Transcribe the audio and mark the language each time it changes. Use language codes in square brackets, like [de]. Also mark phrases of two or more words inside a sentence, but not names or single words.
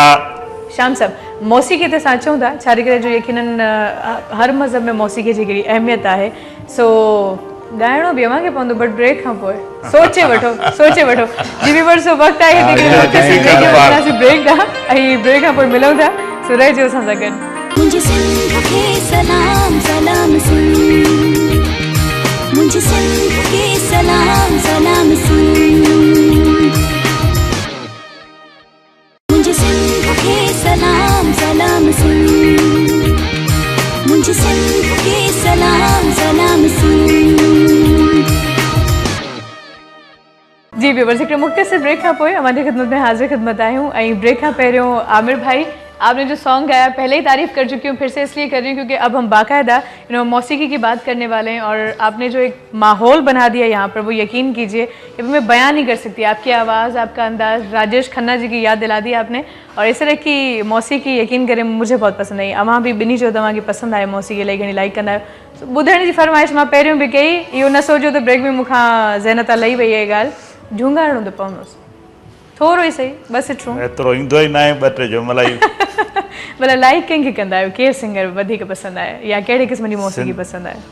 [sd] शाम साहब, मौसीकी ते असां अचूं था, छाजे करे जो यकीनन हर मज़हब में मौसीकी जी हिकिड़ी अहमियत आहे। सो ॻाइणो बि अव्हांखे पवंदो, बट ब्रेक खां पोइ सोचे वठो, सोचे वठो। जी व्यूअर्स, वक़्तु आहे ब्रेक ॾांहुं, ऐं ब्रेक खां पोइ मिलूं था। सो रहिजो असां सां गॾु। [ur] مجھے سندھ کے سلام سلام سن، مجھے سندھ کے سلام سلام سن، مجھے سندھ کے سلام سلام سن، مجھے سندھ کے سلام سلام سن. [sd] जी व्यूअर्स, हिकिड़े मुख़्तसिर ब्रेक खां पोइ [ur] ہماری خدمت میں [sd] हाज़िर ख़िदमत आहियूं। ऐं ब्रेक खां पहिरियों आमिर भाई, [ur] آپ نے جو سونگ گایا پہلے ہی تعریف کر چکی ہوں، پھر سے اس لیے کر رہی ہوں کیونکہ اب ہم باقاعدہ موسیقی کی بات کرنے والے ہیں اور آپ نے جو ایک ماحول بنا دیا یہاں پر، وہ یقین کیجیے کہ میں بیان نہیں کر سکتی. آپ کی آواز، آپ کا انداز، راجیش کھنہ جی کی یاد دلا دی آپ نے. اور اس طرح کی موسیقی یقین کریں مجھے بہت پسند آئی. [sd] अवां भी ॿिन्ही जो तव्हांखे पसंदि आहे मौसीकी, इलाही घणी लाइक कंदा आहियो। ॿुधण जी फरमाइश मां पहिरियों बि कई, इहो न सोचो त ब्रेक में मूंखां ज़हन तां लही वई आहे ॻाल्हि, झूंगाइणो त पवंदोसि थोरो ई सही, बस इट्रो एतिरो ईंदो ई न आहे, ॿ टे जुमिला ई। भला लाइक कंहिंखे कंदा आहियो, केरु सिंगर वधीक पसंदि आहे या कहिड़े क़िस्म जी मौसीकी पसंदि आहे?